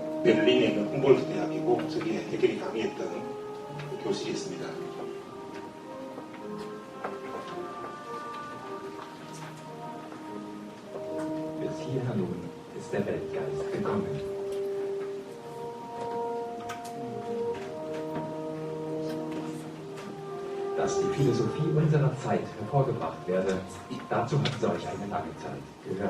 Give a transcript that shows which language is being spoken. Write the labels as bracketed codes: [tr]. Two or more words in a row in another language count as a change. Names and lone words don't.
[ko] 베를린에 있는 humboldt 대학이고 저기에 해겔이 강의했던 그 교실이 있습니다. [de] Bis hierher nun ist der Weltgeist gekommen. Dass die Philosophie unserer Zeit hervorgebracht werde, dazu hat solch eine lange Zeit gehört.